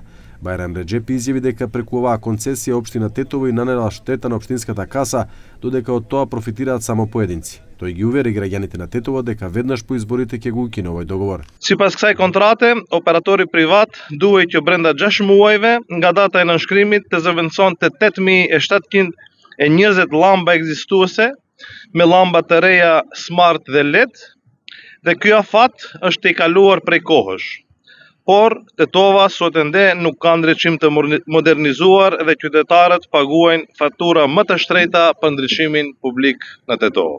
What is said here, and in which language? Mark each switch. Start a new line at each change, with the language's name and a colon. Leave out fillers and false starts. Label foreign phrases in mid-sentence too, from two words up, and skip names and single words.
Macedonian: Бајрам Реџепи изјави дека преку оваа концесија општина Тетово и нанела штета на општинската каса, додека од тоа профитираат само поединци. Тој ги увери граѓаните на Тетово дека веднаш по изборите ќе го укине овој договор.
Albanian: Sipas kësaj kontrate, operatori privat duhej brenda 6 muajve, nga data e nënshkrimit të zëvendëson të 8720 llamba ekzistuese me llamba të reja smart dhe LED, dhe ky afat është i kaluar prej kohësh. Por Tetova sot ende nuk ka ndriçim të modernizuar dhe qytetarët paguajnë fatura më të shtrejta për ndriçimin publik në Tetovo.